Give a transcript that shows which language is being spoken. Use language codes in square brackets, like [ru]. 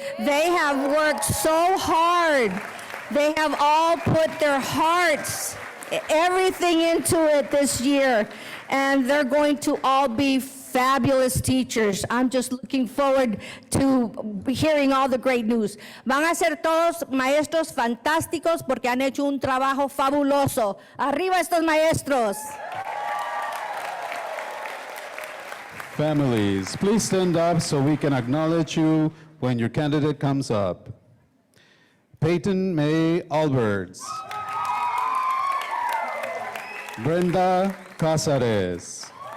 [en] They have worked so hard. They have all put their hearts, everything into it this year, and they're going to all be fabulous teachers. I'm just looking forward to hearing all the great news. [es] Van a ser todos maestros fantásticos porque han hecho un trabajo fabuloso. Arriba estos maestros. [en] Families, please stand up so we can acknowledge you when your candidate comes up. Peyton May Alberts. Brenda Cázares.